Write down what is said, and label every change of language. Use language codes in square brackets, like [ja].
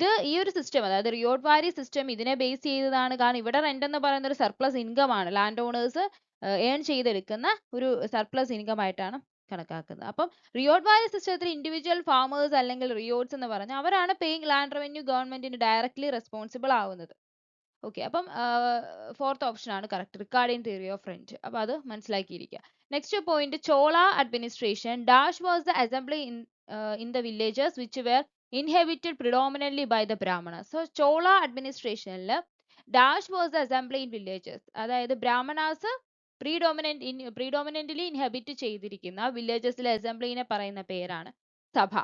[ml] ഈ ഒരു സിസ്റ്റം, അതായത് റിയോഡ് വാരി സിസ്റ്റം ഇതിനെ ബേസ് ചെയ്തതാണ്. കാരണം ഇവിടെ റെന്റ് എന്ന് പറയുന്ന ഒരു സർപ്ലസ് ഇൻകം ആണ്, ലാൻഡ് ഓണേഴ്സ് ഏൺ ചെയ്തെടുക്കുന്ന ഒരു സർപ്ലസ് ഇൻകം ആയിട്ടാണ് കണക്കാക്കുന്നത്. അപ്പം റിയോഡ് വാരി സിസ്റ്റത്തിൽ ഇൻഡിവിജ്വൽ ഫാമേഴ്സ് അല്ലെങ്കിൽ റിയോഡ്സ് എന്ന് പറഞ്ഞാൽ അവരാണ് പേയിങ് ലാൻഡ് റവന്യൂ ഗവൺമെന്റിന് ഡയറക്ട്ലി റെസ്പോൺസിബിൾ ആവുന്നത്. ഓക്കെ, അപ്പം ഫോർത്ത് ഓപ്ഷൻ ആണ് correct, Ricardian theory of rent. അപ്പൊ അത് മനസ്സിലാക്കിയിരിക്കുക. [en] Next point: Chola administration dash was the assembly in the villages which were inhabited predominantly by the Brahmanas. [ml] Chola അഡ്മിനിസ്ട്രേഷനിൽ [en] dash was the assembly in villages, [ml] അതായത് ബ്രാഹ്മണാസ് പ്രീഡോമിനന്റ്ലി ഇൻഹബിറ്റ് ചെയ്തിരിക്കുന്ന വില്ലേജസിലെ അസംബ്ലിനെ പറയുന്ന പേരാണ് സഭ.